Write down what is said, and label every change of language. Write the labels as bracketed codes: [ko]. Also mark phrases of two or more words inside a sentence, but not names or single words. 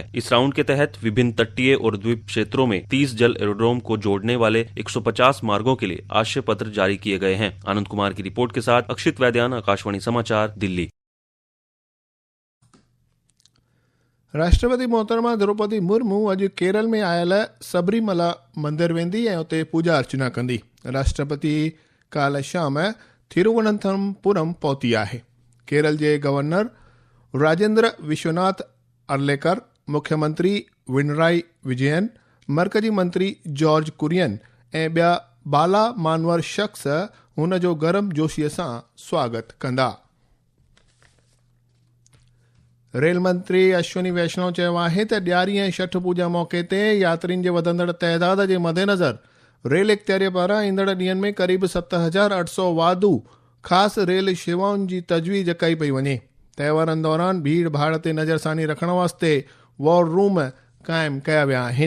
[hi] इस राउंड के तहत विभिन्न तटीय और द्वीप क्षेत्रों में 30 जल एरोड्रोम को जोड़ने वाले 150 मार्गों के लिए आशय पत्र जारी किए गए हैं। आनंद कुमार की रिपोर्ट के साथ अक्षित वैद्यान, आकाशवाणी समाचार, दिल्ली। [sd] राष्ट्रपति मोहतरमा द्रौपदी मुर्मू अॼु केरल में आयल सबरीमला मंदिर वेंदी ऐं उते पूजा अर्चना कंदी। राष्ट्रपति काल्ह शाम थिरुवनंतपुरम पहुती आहे। केरल जे गवर्नर राजेंद्र विश्वनाथ अर्लेकर, मुख्यमंत्री पिनराई विजयन, मरकजी मंत्री जॉर्ज कुरियन ऐं ॿिया बाला मानवर शख़्स हुन जो गरम जोशीअ सां स्वागत कंदा। रेल मंत्री अश्विनी वैष्णव चयो आहे त ॾियारी ऐं छठ पूजा मौक़े ते यात्रियुनि जे वधंदड़ तइदाद जे मद्देनज़र रेल इख़्तियारीअ पारां ईंदड़ ॾींहनि में क़रीब 7,800 वाधू ख़ासि रेल शेवाउनि जी तजवीज़ कई पई वञे। त्योहारनि दौरान भीड़ भाड़ ते नज़रसानी रखण वास्ते वॉर रूम क़ाइमु कया विया आहिनि।